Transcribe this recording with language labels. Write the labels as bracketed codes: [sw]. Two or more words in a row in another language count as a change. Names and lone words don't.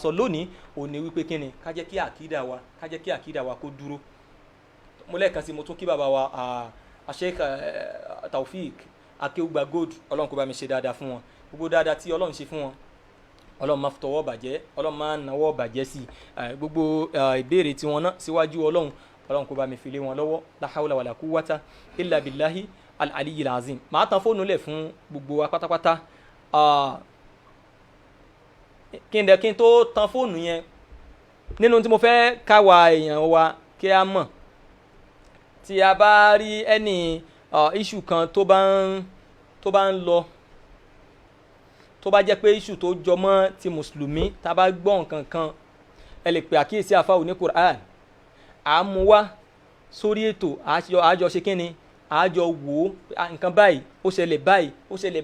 [yo] sọ lónìí ò ní wípé kí ni ká jẹ́ kí àkídà wa kó dúró mo lẹ́ẹ̀kan sí mo tún kí bàbá wa Sheikh Taofik akéwùgbà gold ọlọ́run kó bá mi ṣe dáadáa fún wọn gbogbo dáadáa tí ọlọ́run ṣe fún wọn ọlọ́run máa tọwọ́ bàjẹ́ ọlọ́run máa nawọ́ bàjẹ́ sí gbogbo ìbéèrè tí wọn ná síwájú ọlọ́run kó bá mi fi lé wọn lọ́wọ́ [ar] لا حول ولا قوة إلا بالله العلي العظيم [yo] màá tan fóònù lẹ̀ fún gbogbo wa pátápátá kí n tó tan fóònù yẹn nínú tí mo fẹ́ káwa èèyàn wa kí a mọ̀ tí a bá rí ẹni issue kan tó bá ń lọ tó bá jẹ́ pé issue tó jọmọ́ ti mùsùlùmí tá a bá gbọ́ nǹkan kan ẹ lè pè àkíyèsí àfáà ní Qur'an à ń mú wá sórí ètò àjọ ṣe kínni àjọ wò ó nǹkan báyìí ó ṣẹlẹ̀